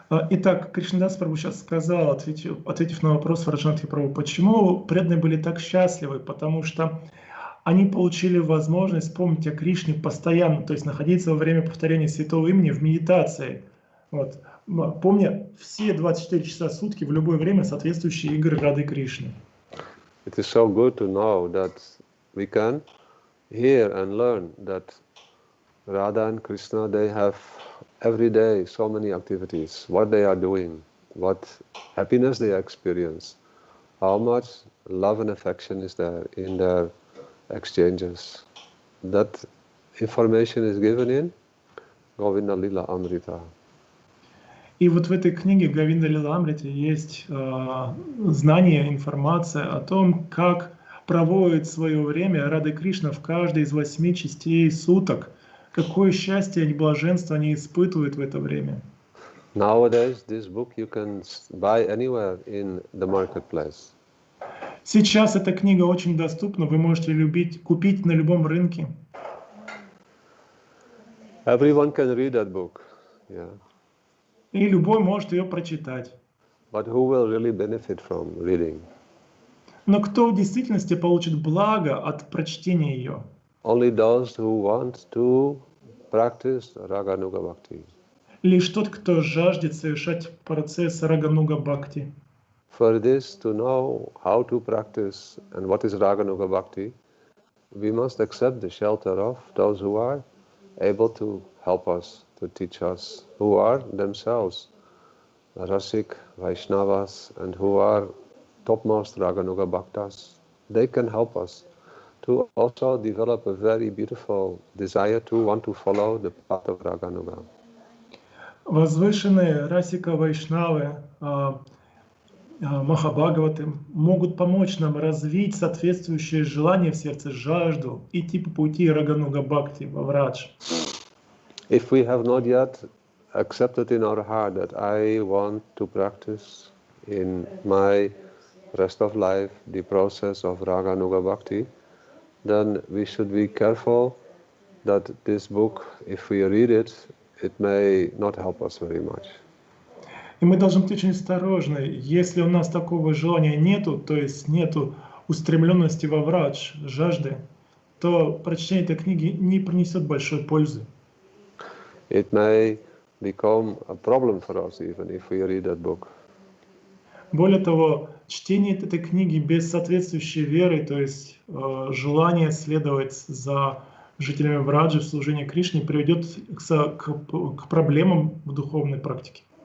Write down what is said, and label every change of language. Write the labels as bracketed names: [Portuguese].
[Russian] Итак, Кришнадас Прабху сейчас сказал, ответив на вопрос Враджанатхи Прабху, почему преданные были так счастливы? Потому что они получили возможность помнить о Кришне постоянно, то есть находиться во время повторения святого имени в медитации. Вот. Помня все 24 часа в сутки в любое время соответствующие игры Рады Кришны. [English] It is so good to know that we can hear and learn that Radha and Krishna, they have every day so many activities, what they are doing, what happiness they experience, how much love and affection is there in their exchanges. That information is given in Govinda Lila Amrita. [Russian] И вот в этой книге Говинда Лила Амрите есть знание, информация о том, как проводит свое время Рада Кришна в каждой из 8 частей суток. Какое счастье и блаженство они испытывают в это время. [English] Nowadays, this book you can buy anywhere in the marketplace. [Russian] Сейчас эта книга очень доступна, вы можете купить на любом рынке. [English] Everyone can read that book, yeah. [Russian] И любой может ее прочитать. [English] But who will really benefit from reading? [Russian] Но кто в действительности получит благо от прочтения ее? [English] Only those who want to practice Raganuga Bhakti. [Russian] Лишь тот, кто жаждет совершать процесс Рагануга Бхакти. [English] For this, to know how to practice and what is Raganuga Bhakti, we must accept the shelter of those who are able to help us, to teach us, who are themselves Rasik, Vaishnavas, and who are topmost Raganuga Bhaktas. They can help us to also develop a very beautiful desire to want to follow the path of Raganuga. [Russian] Возвышенные Расика Вайшнавы, Махабхагаваты могут помочь нам развить соответствующее желание в сердце, жажду, идти по пути Рагануга Бхакти, Врадж. [English] If we have not yet accepted in our heart that I want to practice in my rest of life the process of Raganuga Bhakti, then we should be careful that this book, if we read it, it may not help us very much. [Russian] И мы должны быть очень осторожны. Если у нас такого желания нету, то есть нету устремленности во врадж, жажды, то прочтение этой книги не принесет большой пользы. [English] It may become a problem for us even if we read that book. [Russian] Более того, чтение этой книги без соответствующей веры, то есть желание следовать за жителями Враджи в служении Кришне, приведет к проблемам в духовной практике.